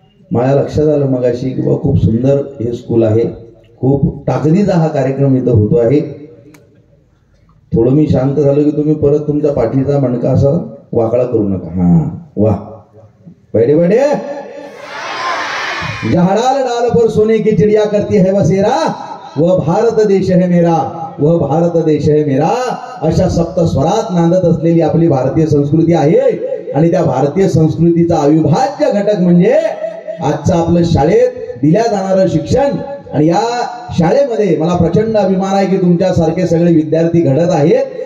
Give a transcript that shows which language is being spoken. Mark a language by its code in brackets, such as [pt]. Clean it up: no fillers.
[mr] माझ्या लक्षात आलं मगाशी की बाबा खूप सुंदर हे स्कूल आहे, खूप ताकदीचा हा कार्यक्रम इथं होतो आहे. थोडं मी शांत झालो की तुम्ही परत तुमचा पाठीचा मणका असा वाकडा करू नका. [hi] हा वा, बैठे बैठे, जहाँ डाल डाल पर सोने की चिड़िया करती है बसेरा, वह भारत देश है मेरा, वह भारत देश है मेरा. [mr] अशा सप्त स्वरात नांदत असलेली आपली भारतीय संस्कृती आहे. आणि त्या भारतीय संस्कृतीचा अविभाज्य घटक म्हणजे आजचं आपलं शाळेत दिल्या जाणारं शिक्षण. आणि या शाळेमध्ये मला प्रचंड अभिमान आहे की तुमच्यासारखे सगळे विद्यार्थी घडत आहेत.